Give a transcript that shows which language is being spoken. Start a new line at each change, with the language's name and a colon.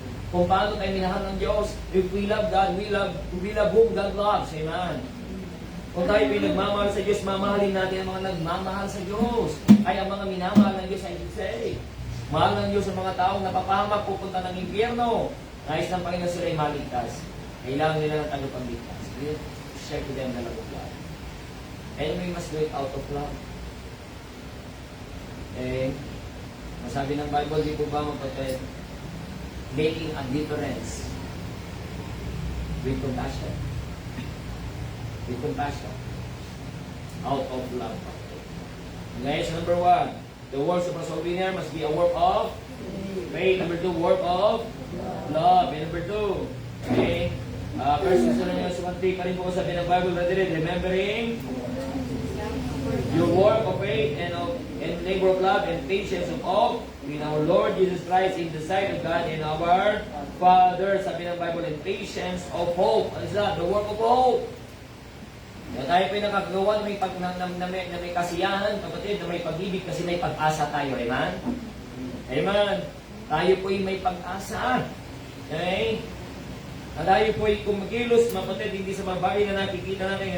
Filipino: Kung paano tayo minahal ng Diyos.
English: If we love God, we love whom God loves. Amen?
Filipino: Kung tayo pinagmamahal sa Diyos, mamahalin natin ang mga nagmamahal sa Diyos. Ay ang mga minamahal ng Diyos,
English: I should say.
Filipino: Mahal ng Diyos ang mga taong napapahamak, pupunta ng impyerno. Nais ng Panginoon sila ay maligtas. Kailangan nila ng tagapagligtas.
English: Share to them the love of God. And we must do it out of love.
Filipino: Eh, masabi ng Bible, di po ba mapatid?
English: Making a difference with compassion. With compassion. Out of love. Okay, so number 1, the works of a soul winner must be a work of faith. Number 2, work of love. And number 2, okay, First Thessalonians 1:3
Filipino: pa rin po sabi ng Bible,
English: remembering your work of faith and labor of love and patience of all in our Lord Jesus Christ in the sight of God and our Father.
Filipino: Sabi ng
English: Bible, and patience of hope.
Filipino: Ano
English: is that? The work of hope.
Filipino: Na tayo po yung nakagawa na may kasiyahan, kapatid, na may pag-ibig kasi may pag-asa tayo. Amen? Amen. Tayo po yung may pag-asa. Okay? At tayo po ay kumakilos, mapatid, hindi sa mga bagay na nakikita natin.